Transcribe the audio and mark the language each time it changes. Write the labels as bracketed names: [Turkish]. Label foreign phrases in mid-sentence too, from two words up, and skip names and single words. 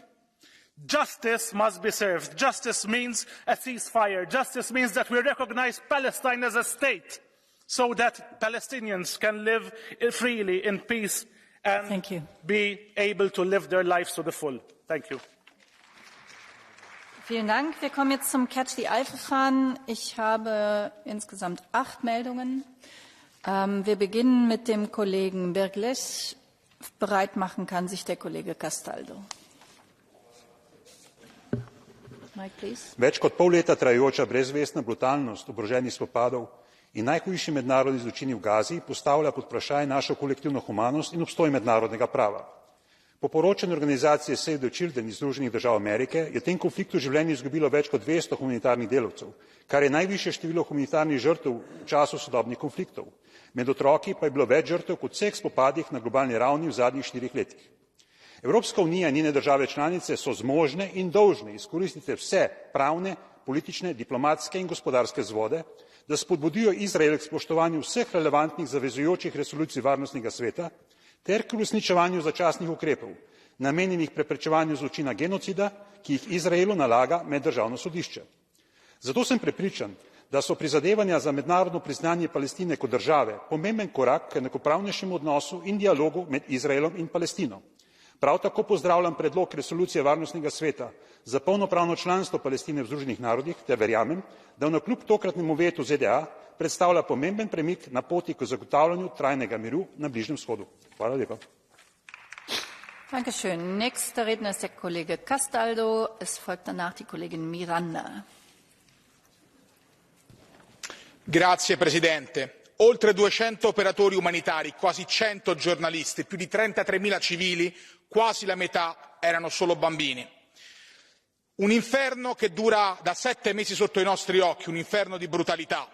[English] Justice must be served. Justice means a ceasefire. Justice means that we recognize Palestine as a state so that Palestinians can live freely in peace and be able to live their lives to the full. Thank you. [German] Vielen Dank. Wir kommen jetzt zum Catch-the-Eye-Verfahren. Ich habe insgesamt 8 Meldungen. Wir beginnen mit dem Kollegen Bergles. Bereit machen kann sich der Kollege Castaldo. [English] Mike, please. [Slovenian] Več kot pol leta trajajoča brezvestna brutalnost oboroženih spopadov in najhujši mednarodni zločini v Gazi postavlja pod vprašaj našo kolektivno humanost in obstoj mednarodnega prava. Po poročanju organizacije Save the Children iz Združenih držav Amerike je v tem konfliktu življenje izgubilo več kot 200 humanitarnih delavcev, kar je najvišje število humanitarnih žrtev v času sodobnih konfliktov. Med otroki pa je bilo več žrtev kot vseh spopadih na globalni ravni v zadnjih 4 letih. Evropska unija in njene države članice so zmožne in dolžne izkoristiti vse pravne, politične, diplomatske in gospodarske vzvode, da spodbudijo Izrael k spoštovanju vseh relevantnih zavezujočih resolucij Varnostnega sveta ter k uresničevanju začasnih ukrepov, namenjenih preprečevanju zločina genocida, ki jih Izraelu nalaga meddržavno sodišče. Zato sem prepričan, da so prizadevanja za mednarodno priznanje Palestine kot države pomemben korak k enakopravnejšemu odnosu in dialogu med Izraelom in Palestino. Prav tako pozdravljam predlog resolucije Varnostnega sveta za polnopravno članstvo Palestine v Združenih narodih ter verjamem, da navkljub tokratnemu vetu ZDA predstavlja pomemben premik na poti k zagotavljanju trajnega miru na Bližnjem vzhodu. Hvala lepa. [German] Dankeschön. Nächster Redner ist der Kollege Castaldo. Es folgt danach die Kollegin Miranda. [Italian] Grazie Presidente. Oltre 200 operatori umanitari, quasi 100 giornalisti, più di 33.000 civili, quasi la metà erano solo bambini. Un inferno che dura da 7 mesi sotto i nostri occhi, un inferno di brutalità.